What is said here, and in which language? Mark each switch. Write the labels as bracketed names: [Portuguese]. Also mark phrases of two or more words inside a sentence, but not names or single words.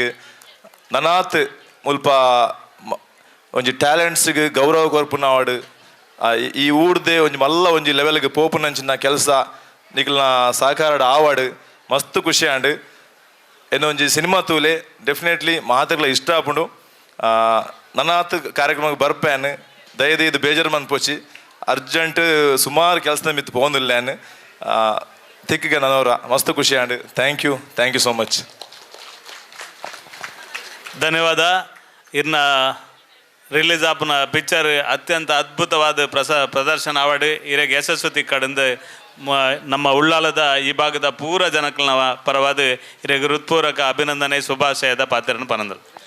[Tulu] ನನಾತ್ ಮುಲ್ಪ ಒಂಜಿ ಟ್ಯಾಲೆಂಟ್ಸ್ಗೆ ಗೌರವ ಕೊರ್ಪುನವಾಡು ಈ ಊಡ್ದೆ ಒಂಜಿ ಮಲ್ಲ ಒಂಜಿ ಲೆವೆಲ್ಗೆ ಪೋಪುನಂಚಿನ ಕೆಲಸ ನಿಖಲ್ನ ಸಹಕಾರ ಆವಾಡು ಮಸ್ತ್ ಖುಷಿಯಾಂಡು ಎನ್ನೋ ಒಂಜಿ ಸಿನಿಮಾ ತೂಲೆ ಡೆಫಿನೆಟ್ಲಿ ಮಾತುಗಳ ಇಷ್ಟ ಆಪುಂಡು ನನಾತ್ ಕಾರ್ಯಕ್ರಮಕ್ಕೆ ಬರ್ಪೇನು ದಯದಿ ಇದು ಬೇಜಾರು ಮಂದ್ ಪೋಚಿ ಅರ್ಜೆಂಟ್ ಸುಮಾರು ಕೆಲಸದ ಮಿತ್ತು ಪೋಂದಿಲ್ಲೇನು ತಿಕ್ಕಿಗೆ ನನ್ನವರ ಮಸ್ತ್ ಖುಷಿಯಾಂಡು [English] thank you so much [Tulu] ಧನ್ಯವಾದ ಇನ್ನ ರಿಲೀಸ್ ಆಪುನ ಪಿಕ್ಚರ್ ಅತ್ಯಂತ ಅದ್ಭುತವಾದ ಪ್ರದರ್ಶನ ಆವಾಡು ಇರೆಗೆ ಯಶಸ್ವತಿ ಕಡೆಂದು ನಮ್ಮ ಉಳ್ಳಾಲದ ಈ ಭಾಗದ ಪೂರ ಜನಗಳ ಪರವಾದ ಇರೆಗೆ ಹೃತ್ಪೂರ್ವಕ ಅಭಿನಂದನೆ ಶುಭಾಶಯದ ಪಾತ್ರನ ಪನಂದರು